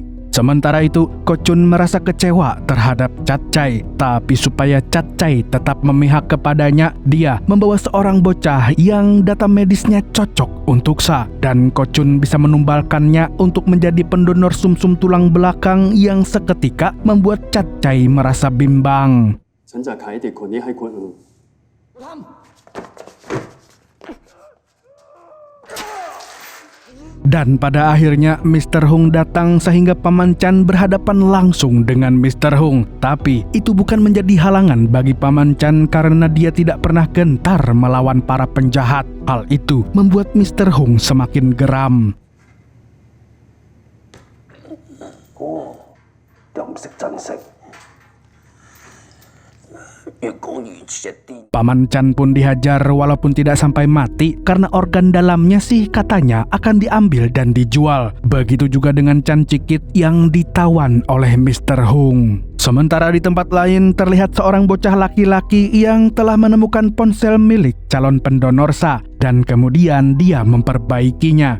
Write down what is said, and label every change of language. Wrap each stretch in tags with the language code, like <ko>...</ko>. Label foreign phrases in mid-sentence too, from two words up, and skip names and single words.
<id>Sementara itu, Ko Chun merasa kecewa terhadap Cacai, tapi supaya Cacai tetap memihak kepadanya, dia membawa seorang bocah yang data medisnya cocok untuk Sa, dan Ko Chun bisa menumbalkannya untuk menjadi pendonor sumsum tulang belakang yang seketika membuat Cacai merasa bimbang.</id> <th>ฉันจะขายเด็กคนนี้ให้คนอื่น</th> <id>Dan pada akhirnya Mr. Hung datang sehingga Paman Chan berhadapan langsung dengan Mr. Hung. Tapi itu bukan menjadi halangan bagi Paman Chan karena dia tidak pernah gentar melawan para penjahat. Hal itu membuat Mr. Hung semakin geram.</id> <yue>又唔識珍惜，越講越一啲。</yue> <id>Paman Chan pun dihajar walaupun tidak sampai mati karena organ dalamnya sih katanya akan diambil dan dijual. Begitu juga dengan Chan Cikit yang ditawan oleh Mr. Hung. Sementara di tempat lain terlihat seorang bocah laki-laki yang telah menemukan ponsel milik calon pendonor Sa dan kemudian dia memperbaikinya.</id>